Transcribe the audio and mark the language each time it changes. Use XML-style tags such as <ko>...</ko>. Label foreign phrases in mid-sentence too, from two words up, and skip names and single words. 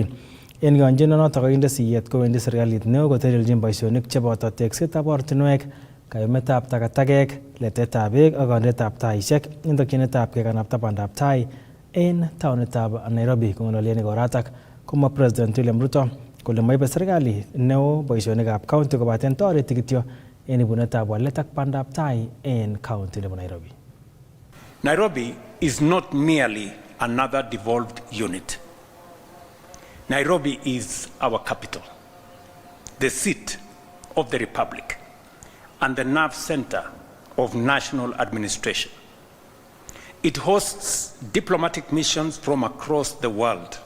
<kln>En kayanchinonotok kakinde siyet kowendi serikalit neo kotelelchin boisionik cheboto teksetab ortinwek, kayumetab takatakek, letetab beek ak kondetab taisiek en tokyinetab kekanapta bandab tai en taonitab Nairobi. Kong'ololi en igoratak komwa President William Ruto kole moibe serikali neo boisionikab county kobaten toreti kityo en ibunetab walet ak bandab tai en county nebo Nairobi.</kln> <en>Nairobi is not merely another devolved unit. Nairobi is our capital, the seat of the Republic, and the nerve center of national administration. It hosts diplomatic missions from across the world.</en>